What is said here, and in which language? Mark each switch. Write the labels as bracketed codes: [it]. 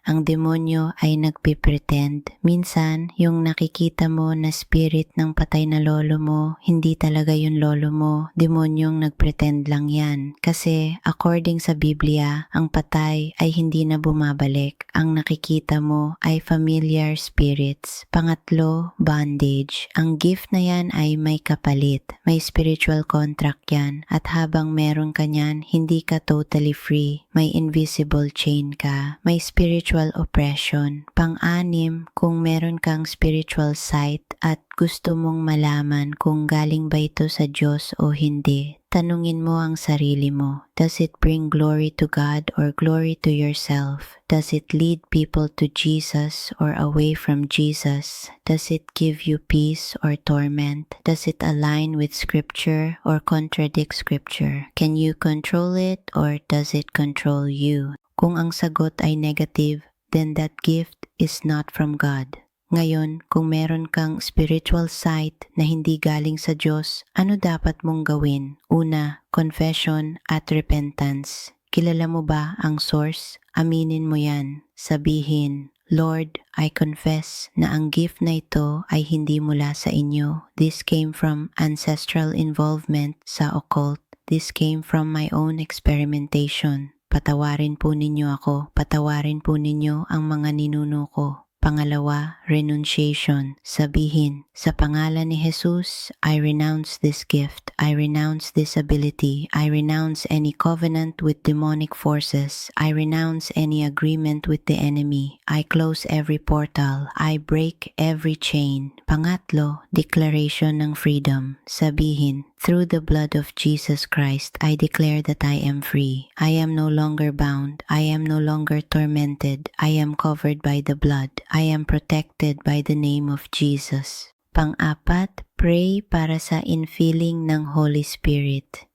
[tl] Ang demonyo ay nagpipretend. Minsan, yung nakikita mo na spirit ng patay na lolo mo, hindi talaga yung lolo mo. Demonyong nagpretend lang yan. Kasi according sa Biblia, ang patay ay hindi na bumabalik. Ang nakikita mo ay familiar spirits. Pangatlo, bondage. Ang gift na yan ay may kapalit. May spiritual contract yan. At habang meron ka yan, hindi ka totally free. May invisible chain ka. May spiritual oppression. Pang-anim, kung meron kang spiritual sight at gusto mong malaman kung galing ba ito sa Diyos o hindi, tanungin mo ang sarili mo. [en] Does it bring glory to God or glory to yourself? Does it lead people to Jesus or away from Jesus? Does it give you peace or torment? Does it align with Scripture or contradict Scripture? Can you control it or does it control you? [tl] Kung ang sagot ay negative, [en] then that gift is not from God. [tl] Ngayon, kung meron kang spiritual sight na hindi galing sa Diyos, ano dapat mong gawin? Una, confession at repentance. Kilala mo ba ang source? Aminin mo yan. Sabihin, Lord, [en] I confess [tl] na ang gift na ito ay hindi mula sa inyo. [en] This came from ancestral involvement [tl] sa occult. [en] This came from my own experimentation. [tl] Patawarin po ninyo ako. Patawarin po ninyo ang mga ninuno ko. Pangalawa, renunciation. Sabihin, sa pangalan ni Jesus, [en] I renounce this gift. I renounce this ability. I renounce any covenant with demonic forces. I renounce any agreement with the enemy. I close every portal. I break every chain. [tl] Pangatlo, declaration ng freedom. Sabihin, [en] through the blood of Jesus Christ, I declare that I am free. I am no longer bound. I am no longer tormented. I am covered by the blood. I am protected by the name of Jesus. [tl] Pang-apat, pray para sa infilling ng Holy Spirit.